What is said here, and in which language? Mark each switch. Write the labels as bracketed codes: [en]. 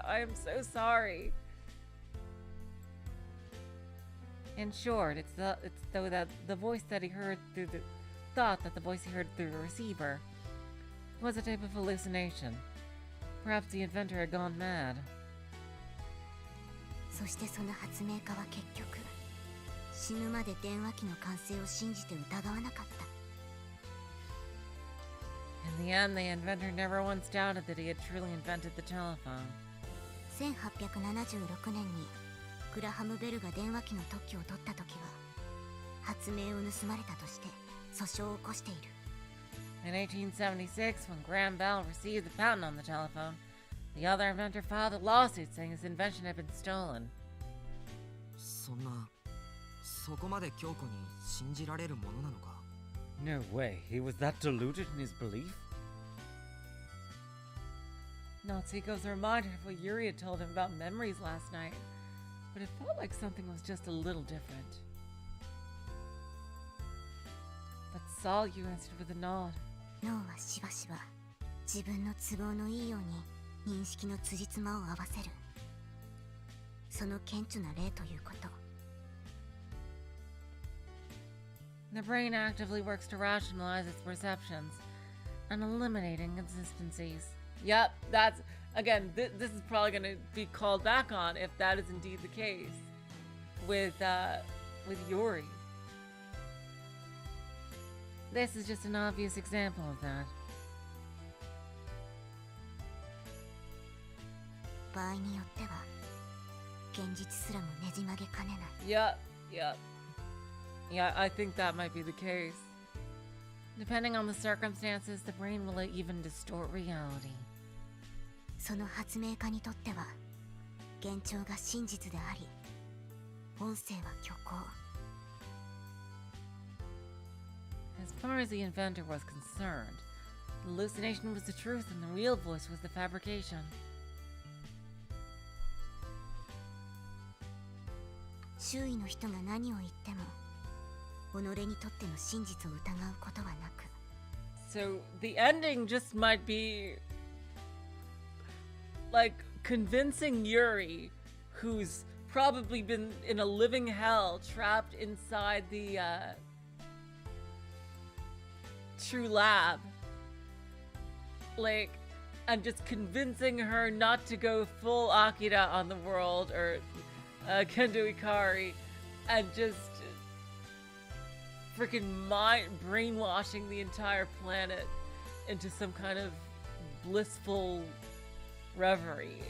[en] I am so sorry. In short, it's the voice that he heard through the voice he heard through the receiver was a type of hallucination. Perhaps the inventor had gone mad. [ja] そしてその発明家は結局死ぬまで電話機の完成を信じて疑わなかった。 [en] In the end, the inventor never once doubted that he had truly invented the telephone. [ja] 1876年にグラハム・ベルが電話機の特許を取った時は発明を盗まれたとして訴訟を起こしている。 [en] In 1876, when Graham Bell received the patent on the telephone, the other inventor filed a lawsuit saying his invention had been stolen. [ja] そんな、そこまで強固に信じられるものなのか? [en] No way, he was that deluded in his belief? Natsuhiko's reminded of what Yuri had told him about memories last night, but it felt like something was just a little different. But Salyu answered with a nod. [ja] 脳はしばしば自分の都合のいいように認識の辻褄を合わせる。その顕著な例ということ。 [en] The brain actively works to rationalize its perceptions and eliminate inconsistencies. Yep, that's again. This is probably going to be called back on if that is indeed the case with Yuri. This is just an obvious example of that. [ja] 場合によっては現実すらもねじ曲げかねない。 [en] Yeah, I think that might be the case. Depending on the circumstances, the brain will even distort reality. [ja] その発明家にとっては幻聴が真実であり、音声は虚構。 [en] As far as the inventor was concerned, the hallucination was the truth and the real voice was the fabrication. [ja] 周囲の人が何を言っても己にとっての真実を疑うことはなく。 [en] So the ending just might be like convincing Yuri, who's probably been in a living hell, trapped inside the true lab, like, and just convincing her not to go full Akira on the world or Kendo Ikari, and just freaking brainwashing the entire planet into some kind of blissful reverie.